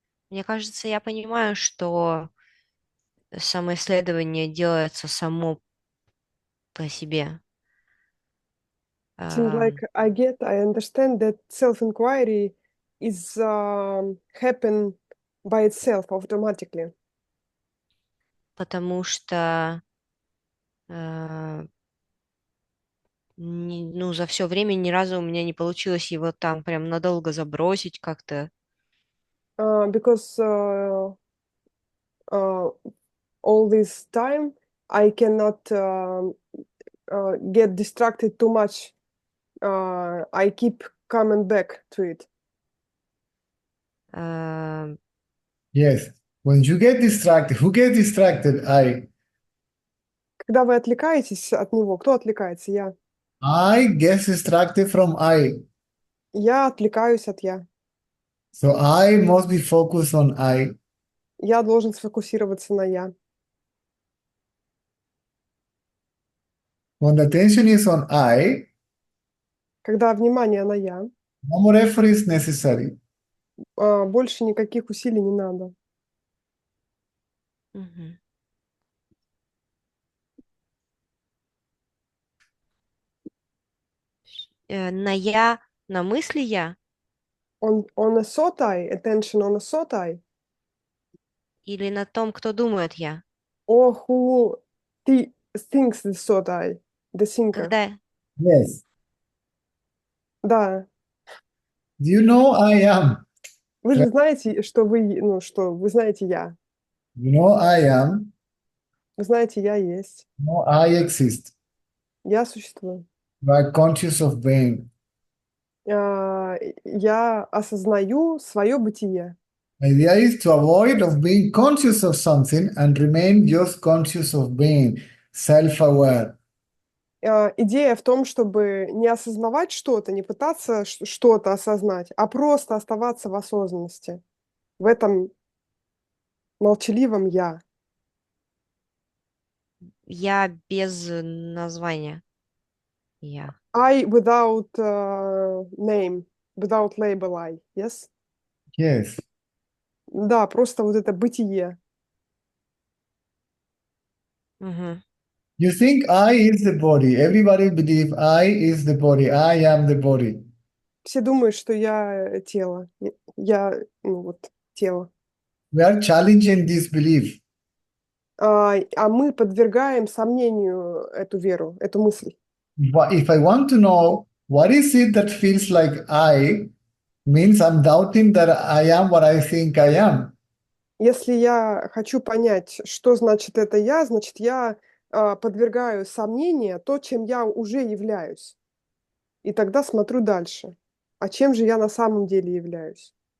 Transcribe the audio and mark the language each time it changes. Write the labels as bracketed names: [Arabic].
[Russian] Мне кажется, я понимаю, что самоисследование делается само по себе. [English] Seems like I understand that self-inquiry is happen by itself automatically. [Russian] Потому что за все время ни разу у меня не получилось его там прям надолго забросить как-то. [English] Because all this time I cannot get distracted too much. I keep coming back to it. Yes. When you get distracted, who gets distracted? I. [Russian] Когда вы отвлекаетесь от него, кто отвлекается? Я. [English] I get distracted from I. [Russian] Я отвлекаюсь от я. [English] So I must be focused on I. [Russian] Я должен сфокусироваться на я. [English] When the attention is on I, [Russian] Когда внимание на я, [English] no more effort is necessary. [Russian] больше никаких усилий не надо. Мгм. На я, на мысли я [English] On a thought I, attention on a thought I, [Russian] или на том, кто думает я? [English] or who thinks the thought I, the thinker. [Russian] Когда [English] Yes. [Russian] Да. [English] Do you know I am? [Russian] Вы же знаете, что вы знаете я. [English] You know I am. [Russian] Вы знаете, я есть. [English] You know I exist. [Russian] Я существую. [English] You are conscious of being. [Russian] Я осознаю свое бытие. [English] The idea is to avoid of being conscious of something and remain just conscious of being, self-aware. [Russian] Идея в том, чтобы не осознавать что-то, не пытаться что-то осознать, а просто оставаться в осознанности, в этом молчаливом «я». Я без названия. Я. [English] I without name, without label I, yes? Yes. [Russian] Да, просто вот это бытие. Мгм. [English] You think I is the body. Everybody believe I is the body. I am the body. [Russian] Все думают, что я тело. Я, тело. [English] We are challenging this belief. [Russian] А мы подвергаем сомнению эту веру, эту мысль. [English] If I want to know what is it that feels like I, means I'm doubting that I am what I think I am. [Russian] Если я хочу понять, что значит это я, значит, я подвергаю сомнению то, чем я уже являюсь. И тогда смотрю дальше. А чем же я на самом деле являюсь?